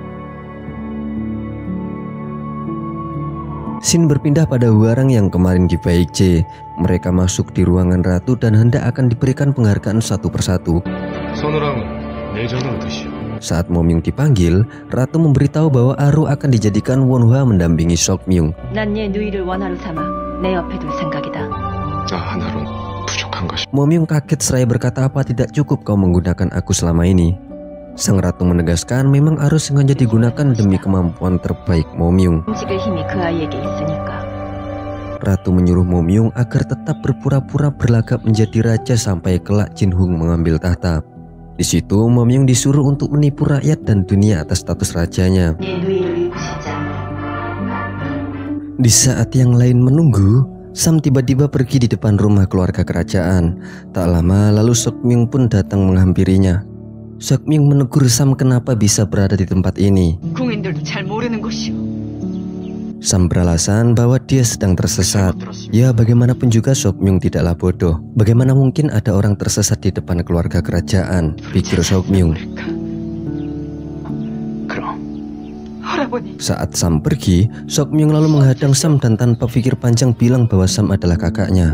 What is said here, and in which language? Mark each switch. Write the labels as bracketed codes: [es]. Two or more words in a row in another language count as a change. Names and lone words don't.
[id] Scene berpindah pada Hwarang yang kemarin di Baekje. Mereka masuk di ruangan ratu dan hendak akan diberikan penghargaan satu persatu. Saat Momyung dipanggil, ratu memberitahu bahwa Aru akan dijadikan Wonhwa mendampingi Seokmyung. [ko] 난 얘 누이를 원하로 삼아 내 옆에 둘 생각이다. [id] Momyung kaget seraya berkata, apa tidak cukup kau menggunakan aku selama ini? Sang ratu menegaskan memang Aru sengaja digunakan demi kemampuan terbaik Momyung. [ko] 움직일 힘이 그 아이에게 있으니까. [id] Ratu menyuruh Momyung agar tetap berpura-pura berlagak menjadi raja sampai kelak Jinhung mengambil tahta. Di situ Momyung disuruh untuk menipu rakyat dan dunia atas status rajanya. [ko] 내 누이를 부시자. [id] Di saat yang lain menunggu, Sam tiba-tiba pergi di depan rumah keluarga kerajaan. Tak lama lalu Seokmyung pun datang menghampirinya. Seokmyung menegur Sam kenapa bisa berada di tempat ini. [ko] 궁인들도 잘 모르는 곳이오. [id] Sam beralasan bahwa dia sedang tersesat. Ya bagaimanapun juga Seokmyung tidaklah bodoh. Bagaimana mungkin ada orang tersesat di depan keluarga kerajaan, pikir Seokmyung. Saat Sam pergi, Seokmyung lalu menghadang Sam dan tanpa pikir panjang bilang bahwa Sam adalah kakaknya.